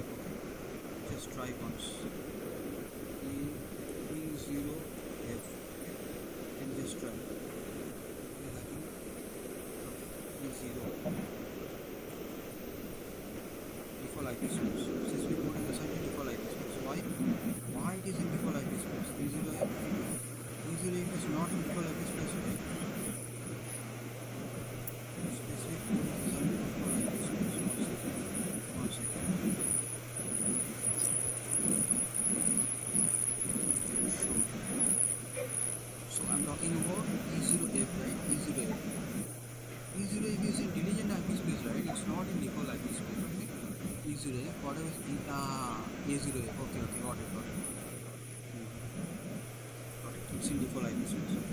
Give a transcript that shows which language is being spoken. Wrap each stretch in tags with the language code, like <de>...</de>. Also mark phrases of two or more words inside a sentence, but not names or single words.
<en>Okay, just try once. E0F. Okay, and just try. E0 default IP space. Since we code is assigned to default IP space. Why it is in default IP space? E0F. E0F is not in default IP space, okay? Specific code is assigned to default IP space. One second. Show. So I'm talking about E0F, right? E0F. E0F is in diligent IP space, right? It's not in default IP space, okay? E0F, whatever is A0F. Okay, got it. Got it. It's in default IP space, okay?</en>